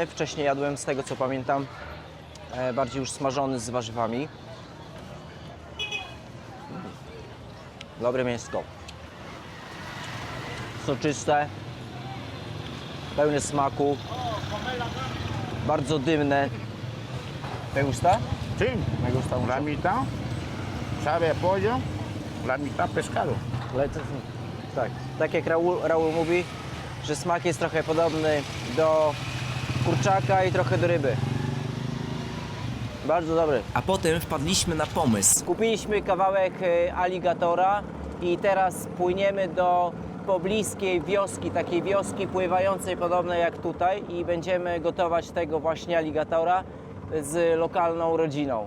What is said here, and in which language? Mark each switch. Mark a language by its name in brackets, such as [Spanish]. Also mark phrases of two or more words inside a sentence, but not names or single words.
[Polish] Wcześniej jadłem, z tego co pamiętam, bardziej już smażony z warzywami. Dobre mięsko. Soczyste, pełne smaku, bardzo dymne. [Spanish] ¿Te gusta? Sí, Me gusta mucho. la mitad sabe a pollo, la mitad pescado. [Polish] Tak, tak jak Raul mówi, że smak jest trochę podobny do kurczaka i trochę do ryby. Bardzo dobry. A potem wpadliśmy na pomysł. Kupiliśmy kawałek aligatora i teraz płyniemy do pobliskiej wioski, takiej wioski pływającej podobnej jak tutaj i będziemy gotować tego właśnie aligatora z lokalną rodziną.